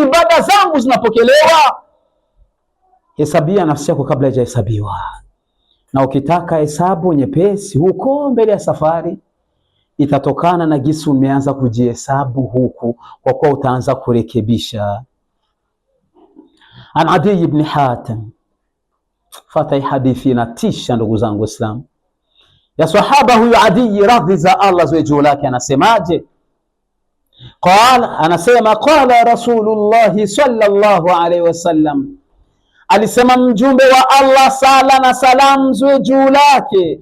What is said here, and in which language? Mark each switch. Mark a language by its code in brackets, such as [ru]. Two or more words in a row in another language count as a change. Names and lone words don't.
[sw] Ibada zangu zinapokelewa? Hesabia nafsi yako kabla haijahesabiwa. Na ukitaka hesabu nyepesi huko mbele ya safari, itatokana na gisi umeanza kujihesabu huku, kwa kuwa utaanza kurekebisha. An Adi ibn Hatim, fatai hadithi inatisha ndugu zangu Waislamu, ya sahaba huyu Adi, radhi za Allah ziwe juu lake, anasemaje? Anasema [ar] قال رسول الله صلى الله عليه وسلم, [sw] alisema mjumbe wa Allah, sala na salam ziwe juu lake.